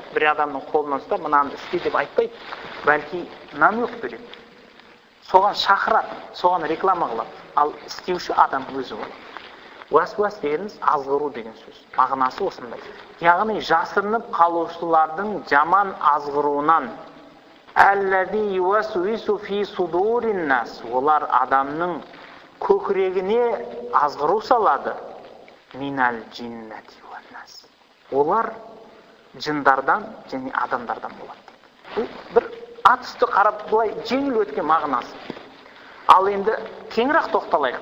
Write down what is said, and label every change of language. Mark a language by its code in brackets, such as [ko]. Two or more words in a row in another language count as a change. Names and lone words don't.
[kk] Бір адамның қолынан ұстап, мынаны істе деп айтпайды, бәлки намек береді. Соған шақырады, соған реклама қылады. Ал істеуші адам өзі болады. Уәсуас дегеніміз азғыру деген сөз. Мағынасы осындай. Яғни жасырынып қалушылардың жаман азғыруынан [ar] الذي يوسوس في صدور الناس, [kk] олар адамның көкірегіне азғыру салады. [ar] من الجنة والناس. [kk] Олар жындардан және адамдардан болады. Бір ат үсті қарап былай жеңіл өткен мағынасы. Ал енді кеңірек тоқталайық.